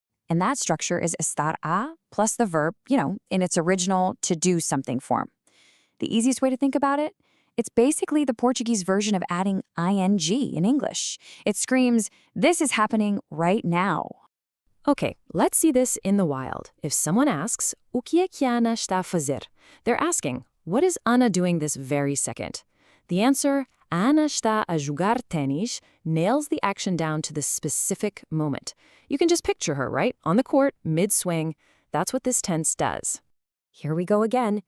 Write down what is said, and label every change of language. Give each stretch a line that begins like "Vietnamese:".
English: And that structure is estar a plus the verb, in its original to do something form. The easiest way to think about it? It's basically the Portuguese version of adding ing in English. It screams, this is happening right now. Okay, let's see this in the wild. If someone asks,
Portuguese: o que é que Ana está a fazer?
English: They're asking, what is Ana doing this very second? The answer,
Portuguese: Ana está a jogar ténis,
English: nails the action down to the specific moment. You can just picture her, right? On the court, mid-swing. That's what this tense does. Here we go again.